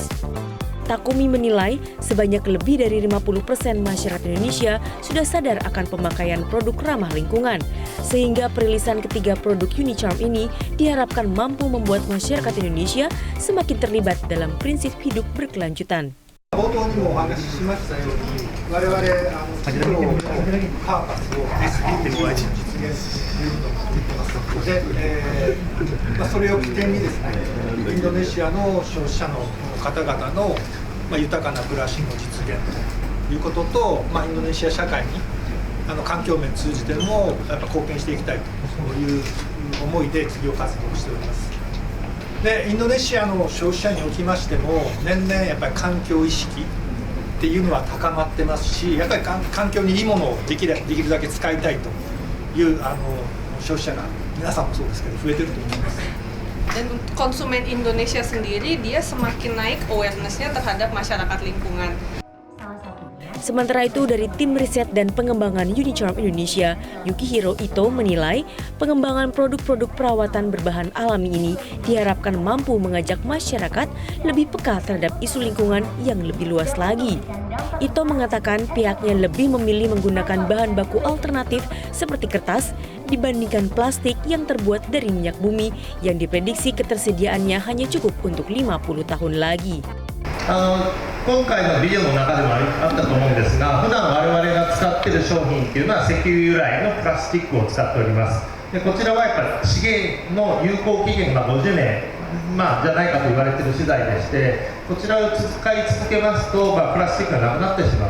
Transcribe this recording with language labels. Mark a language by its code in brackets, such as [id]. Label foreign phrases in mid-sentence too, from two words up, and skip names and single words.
[id] Takumi menilai sebanyak lebih dari 50% masyarakat Indonesia sudah sadar akan pemakaian produk ramah lingkungan, sehingga perilisan ketiga produk Unicharm ini diharapkan mampu membuat masyarakat Indonesia semakin terlibat dalam prinsip hidup berkelanjutan. [ja] 冒頭にもお話ししましたように、我々企業のパーパスを SDGs を実現すると言ってますので、それを起点にですね、インドネシアの消費者の方々の豊かな暮らしの実現ということと、インドネシア社会に環境面通じてもやっぱ貢献していきたいという思いで企業活動をしております。でインドネシアの消費者におきましても年々やっぱり環境意識っていうのは高まってますし、やっぱり環境にいいものをできるだけ使いたいという消費者が皆さんもそうですけど増えてると思います。 [id] Dan konsumen Indonesia sendiri dia semakin naik awareness-nya terhadap masyarakat lingkungan. Sementara itu, dari tim riset dan pengembangan Unicharm Indonesia, Yukihiro Ito menilai pengembangan produk-produk perawatan berbahan alami ini diharapkan mampu mengajak masyarakat lebih peka terhadap isu lingkungan yang lebih luas lagi. Ito mengatakan pihaknya lebih memilih menggunakan bahan baku alternatif seperti kertas dibandingkan plastik yang terbuat dari minyak bumi yang diprediksi ketersediaannya hanya cukup untuk 50 tahun lagi. [ja] 今回のビデオの中でもあったと思うんですが、普段我々が使っている商品っていうのは石油由来のプラスチックを使っております。でこちらはやっぱり資源の有効期限が50年、じゃないかと言われている資材でして、こちらを使い続けますと、プラスチックがなくなってしまう。